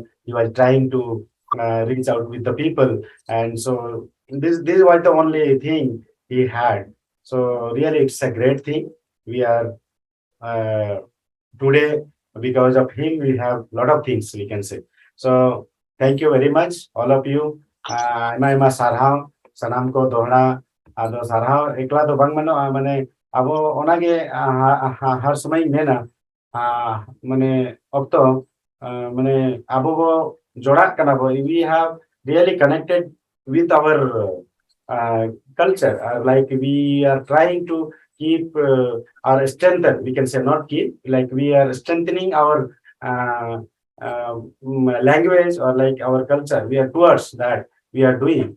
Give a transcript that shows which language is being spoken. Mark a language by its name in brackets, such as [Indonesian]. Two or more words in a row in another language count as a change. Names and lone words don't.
[English] He was trying to reach out with the people. And so this was the only thing he had. So really, it's a great thing. We are today, because of him, we have a lot of things we can say. So thank you very much, all of you. [Santali] Aima sarhau sanam ko dohra ado sarhau ekla do bang mano mane abo onage har samay mena mane okto mane abo bo jodak kana bo, [English] we have really connected with our culture, like we are trying to keep our strengthen, we can say, not keep, like we are strengthening our language, or like our culture, we are towards that we are doing.